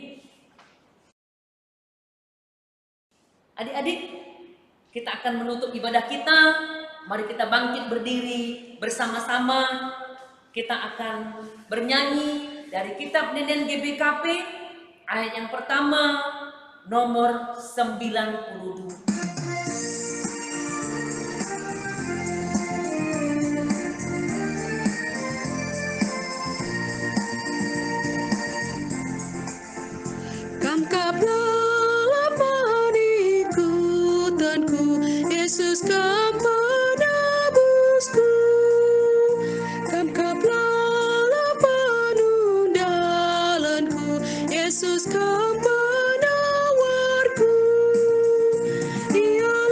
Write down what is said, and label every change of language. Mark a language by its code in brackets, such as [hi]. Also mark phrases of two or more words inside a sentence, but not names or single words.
[id] Adik-adik, kita akan menutup ibadah kita. Mari kita bangkit berdiri bersama-sama. Kita akan bernyanyi dari kitab Nenen GBKP ayat yang pertama nomor 92. [btx] Kamkaplah ikutanku, Yesus kam penebusku. Kamkaplah penundalanku, Yesus kam penawarku. Dia